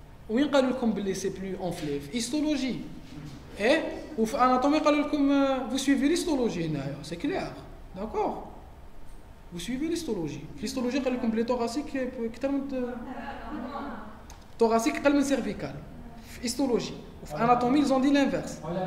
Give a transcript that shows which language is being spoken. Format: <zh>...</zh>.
<ar>وين قالوا لكم باللي</ar> <fr>c'est plus enflé? Histologie. Et</fr> <ar>وفي</ar> <fr>anatomie</fr> <ar>قالوا لكم</ar> <fr>vous suivez l'histologie</fr> <ar>هنايا,</ar> <fr>c'est clair. D'accord? Vous suivez l'histologie.</fr> <ar>L'histologie قال لكم بلي thoracique اكثر من thoracique اقل من cervical.</ar> <fr>في histologie.</fr> <ar>وفي</ar> <fr>anatomie ils ont dit l'inverse.</fr>